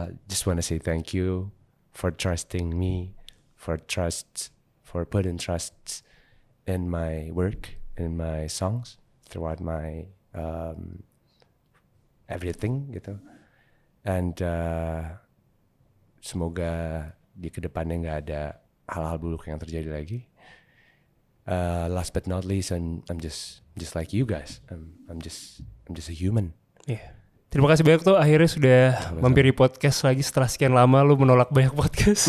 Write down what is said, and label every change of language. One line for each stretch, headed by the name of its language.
English: Just wanna say thank you for trusting me, for putting trust in my work, in my songs, throughout my everything
Indonesian: gitu.
English: And
Indonesian: semoga di kedepannya nggak ada hal-hal buruk yang terjadi lagi.
English: Last but not least, I'm just like you guys. I'm just a human. Yeah.
Indonesian: Terima kasih banyak tuh akhirnya sudah mampir di podcast lagi setelah sekian lama lu menolak banyak podcast.